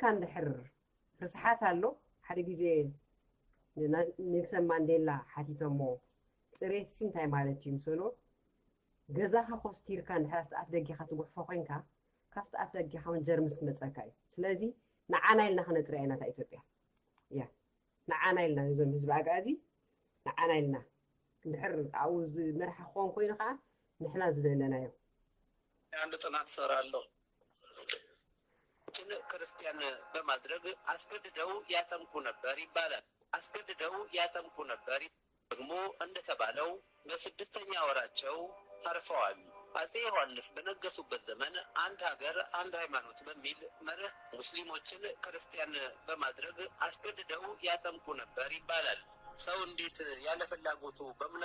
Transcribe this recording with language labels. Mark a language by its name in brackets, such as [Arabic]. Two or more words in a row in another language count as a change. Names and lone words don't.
[Tigrinya] እንድሕር ርስሓት ኣሎ ሓደ ግዜ ኔልሰን ማንዴላ ሓቲቶሞ ፅሬት እንታይ ማለት እዩ ምስበሎ ገዛኻ ኮስቲርካ እንድሕር ኣፍ ደጊኻ ትጉሕፎ ኮንካ ካብቲ ኣፍ ደጊኻ እውን ጀርምስ ክመፀካ እዩ ስለዚ ንዓና ኢልና ክነጥርያ ኢና እታ ኢትዮጵያ ያ ንዓና ኢልና እዞም ህዝቢ ኣጋዚ ንዓና ኢልና እንድሕር ኣብኡ ዝመርሐ ክኾን ኮይኑ ከዓ ንሕና ዝደለናዮ [Amharic] አንድ ጥናት ሰራለሁ ክርስቲያን በማድረግ አስገድደው ያጠምቁ ነበር ይባላል አስገድደው ያጠምቁ ነበር ደግሞ እንደተባለው በስድስተኛ ወራቸው አርፈዋል አጼ ዮሐንስ በነገሱበት ዘመን አንድ ሀገር አንድ ሃይማኖት በሚል መርህ ሙስሊሞችን ክርስቲያን በማድረግ አስገድደው ያጠምቁ ነበር ይባላል ሰው እንዴት ያለ ፍላጎቱ በእምነቱ